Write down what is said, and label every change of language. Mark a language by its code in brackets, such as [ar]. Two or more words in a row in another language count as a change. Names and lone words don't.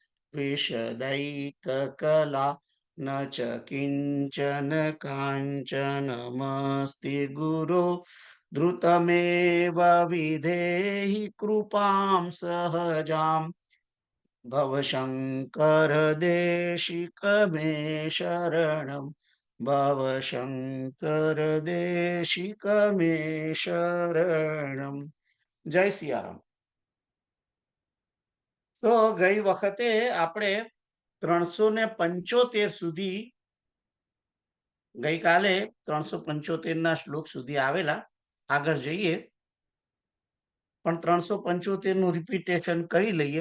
[sa] विशदैककला न च किञ्चन काञ्चनमस्ति गुरो द्रुतमेव विधेहि कृपां सहजाम् भवशङ्कर देशिक मे शरणं भवशङ्कर देशिक मे शरणं। [gu] જય સિયારામ. તો ગઈ વખતે આપણે 375 સુધી ગઈકાલે 375 શ્લોક સુધી આવેલા. આગળ જઈએ પણ 375 નું રિપીટેશન કરી લઈએ.